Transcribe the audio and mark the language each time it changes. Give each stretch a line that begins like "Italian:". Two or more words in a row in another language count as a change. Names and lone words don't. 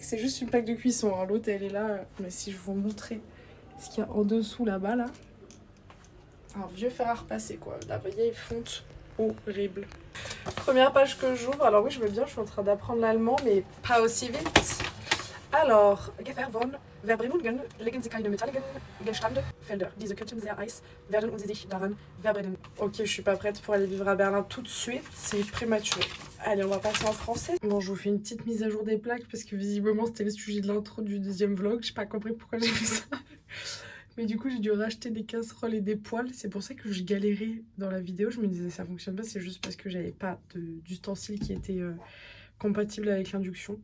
French: C'est juste une plaque de cuisson. Hein. L'autre, elle est là. Mais si je vous montrer ce qu'il y a en dessous là-bas, là. Un vieux fer à repasser, quoi. La vieille fonte horrible. Première page que j'ouvre. Alors oui, je veux bien. Je suis en train d'apprendre l'allemand, mais pas aussi vite. Alors,
German: Gefahr von Verbrennungen legen sie keine metalligen Gestandfelder. Diese könnten sehr heiß werden und sie sich daran verbrennen.
French: Ok, je suis pas prête pour aller vivre à Berlin tout de suite, c'est prématuré. Allez, on va passer en français. Bon, je vous fais une petite mise à jour des plaques parce que visiblement c'était le sujet de l'intro du deuxième vlog. J'ai pas compris pourquoi j'ai fait ça. Mais du coup, j'ai dû racheter des casseroles et des poêles. C'est pour ça que je galérais dans la vidéo. Je me disais ça fonctionne pas, c'est juste parce que j'avais pas d'ustensiles qui étaient compatible avec l'induction.